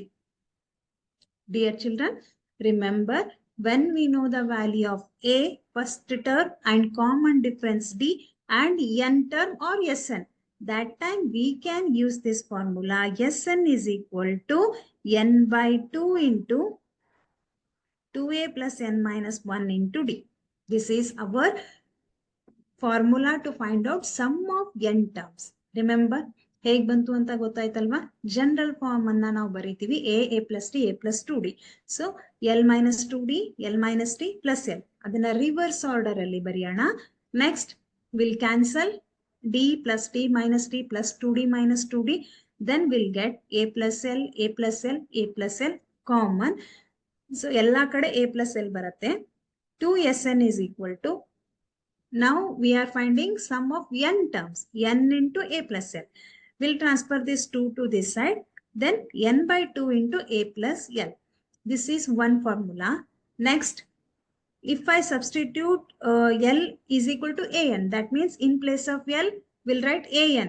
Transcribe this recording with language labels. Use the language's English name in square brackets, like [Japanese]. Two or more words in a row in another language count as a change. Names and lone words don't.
[English] Dear children, remember when we know the value of a, first term, and common difference d, and n term or Sn, that time we can use this formula. Sn is equal to n by 2 into 2a plus n minus 1 into d. This is our formula to find out sum of n terms. Remember, [Kannada] ಹೇಗೆ ಬಂತು ಅಂತ ಗೊತ್ತಾಯ್ತಲ್ವಾ? [English] general form [Kannada] ಅನ್ನ ನಾವು ಬರೀತೀವಿ [English] a plus d, a plus 2d. ಸೊ l minus 2d, l minus d plus l. ಅದನ್ನ reverse order [Kannada] ಅಲ್ಲಿ ಬರೆಯೋಣ. [English] next will cancel d plus d minus d plus 2d minus 2d. Then we'll get a plus l, a plus l, a plus l common. [Kannada] ಸೊ ಎಲ್ಲಾ ಕಡೆ [English] a plus l [Kannada] ಬರುತ್ತೆ. [English] 2Sn is equal to, now we are finding sum of n terms, n into a plus l. We'll transfer this 2 to this side, then n by 2 into a plus l. This is one formula. Next, if I substitute L is equal to AN, that means in place of L, we'll write AN.